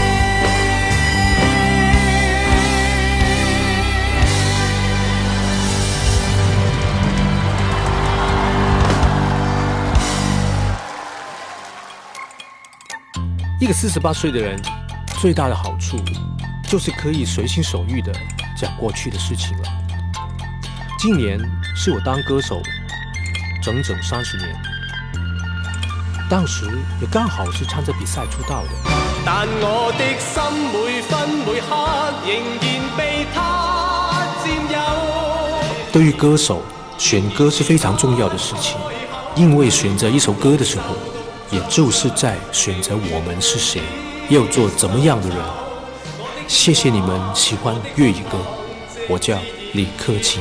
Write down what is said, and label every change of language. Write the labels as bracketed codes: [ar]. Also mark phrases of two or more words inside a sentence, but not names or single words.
[zh] 一个48岁的人，最大的好处就是可以随心所欲的讲过去的事情了。今年是我当歌手整30年，當時也剛好是參加比賽出道的。但我的心每分每刻仍然被他佔有。對於歌手，選歌是非常重要的事情，因為選擇一首歌的時候，也就是在選擇我們是誰，要做怎麼樣的人。謝謝你們喜歡粵語歌，我叫李克勤。